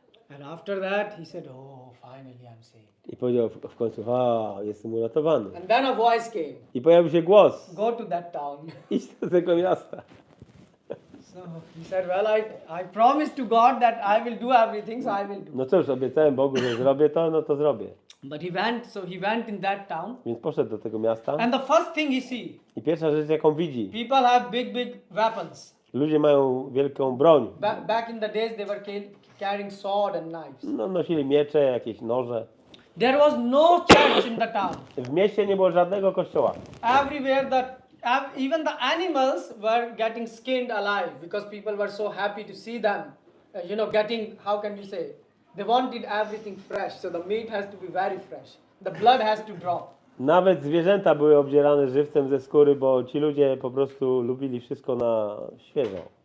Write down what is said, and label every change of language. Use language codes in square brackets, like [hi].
[en] And after that, he said, oh, finally I'm saved. [pl] I powiedział w końcu, jestem uratowany. [en] And then a voice came, [pl] I pojawił się głos, [en] go to that town. [pl] idź do tego miasta. [en] So he said, well, I promised to God that I will do everything, so I will do. [pl] No cóż, obiecałem Bogu, że zrobię to, no to zrobię. [en] But he went in that town. [pl] Więc poszedł do tego miasta. [en] And the first thing he see, [pl] I pierwsza rzecz, jaką widzi, [en] people have big weapons. [pl] ludzie mają wielką broń. [en] Back in the days, they were carrying sword and knives. [pl] No, nosili miecze, jakieś noże. [en] There was no church in the town. [pl] W mieście nie było żadnego kościoła. [en] Everywhere, even the animals were getting skinned alive because people were so happy to see them. Getting, how can you say? They wanted everything fresh, so the meat has to be very fresh. The blood has to drop. [pl] Nawet zwierzęta były obdzierane żywcem ze skóry, bo ci ludzie po prostu lubili wszystko na świeżo.